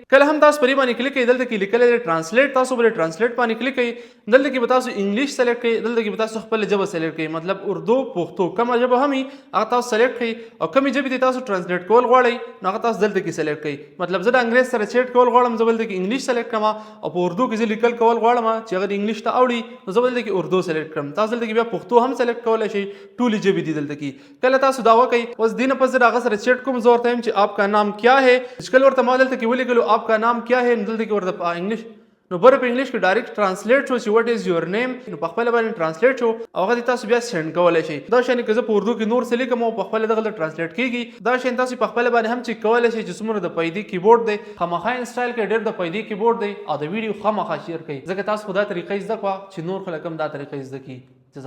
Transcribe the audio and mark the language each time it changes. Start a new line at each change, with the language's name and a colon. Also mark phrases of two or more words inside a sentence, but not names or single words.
Pashto: کله هم تاسو پرې باندې کلیک کړئ دلته کې لیکل دی ترانسلیټ تاسو پر ترانسلیټ باندې کلیک کړئ دلته کې تاسو انګلیش سلیکټ کړئ دلته کې تاسو خپل ژبه سلیکټ کړئ مطلب اردو پښتو کومه ژبه هم هغه تاسو سلیکټ کړئ او کومې ژبې تاسو ترانسلیټ کول غواړئ نو هغه تاسو دلته کې سلیکټ کړئ. مطلب زه د انګریز سره چیټ کول غواړم زه دلته کې انګلیش سلیکټ کړم او په اردو کې زه لیکل کول غواړم چې هغه انګلیش ته اوړي نو زه دلته کې اردو سلیکټ کړم. تاسو دلته کې بیا پښتو هم سلیکټ کولای شئ ټولې ژبې دي دلته کې. کله تاسو دا وکړئ اوس دینه پس هغه سره چیټ کوم زه ورته وایم چې
Urdu: آپ کا نام کیا ہے
Pashto: کله ورته ما دلته کې ولیکلو
Urdu: آپ کا نام کیا ہے
Pashto: دلته کې ورته انګلیش نو بره په انګلیش کې ډایرکټ ترانسلیټ شو چې
English: what is your name
Pashto: نو په خپل باندې ترانسلیټ شو او هغه تاسو بیا سند کولای شئ. دا شان کې زه په اردو کې نور څه لیکم او په خپل دغه ترانسلیټ کیږي. دا شان تاسو په خپل باندې هم چې کولای شئ چې څومره د پیدې کیبورډ دی خامخا انسټال کړئ ډېر د پیدې کیبورډ دی او د ویډیو خامخا شیر کړئ ځکه تاسو خدا طریقې زده کړه چې نور خلک هم دا طریقې زده کړي.